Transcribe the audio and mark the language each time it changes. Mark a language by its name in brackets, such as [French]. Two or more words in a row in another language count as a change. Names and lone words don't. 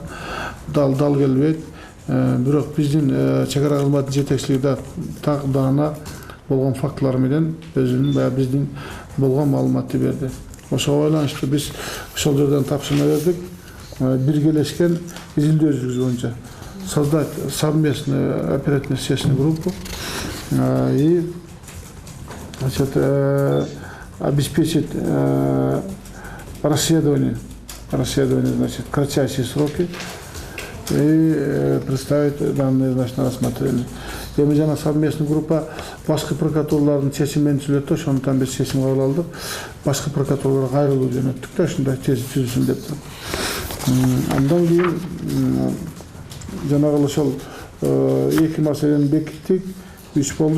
[Kyrgyz] Дал келбейт. Бирок биздин чек ара кызматынын жетекчилиги так даана болгон фактылар менен өзүнүн баягы биздин болгон маалыматты берди. Ошого байланыштуу биз ошол жерден тапшырма бердик. Биргелешкен изилдөө жүргүзүү боюнча [Russian] создать совместную оперативно-следственную группу и обеспечить расследование, значит, кратчайшие сроки и представить данные, значит, на рассмотрение. [Kyrgyz] Эми жана совместный группа башкы прокурорлордун чечими менен сүйлөттү, ошондон биз чечим кабыл алдык. Башкы прокурорлорго кайрылуу жөнөттүк да, ушундай тез түзүлсүн деп. Андан кийин жанагы ошол эки маселени бекиттик, 3 болду.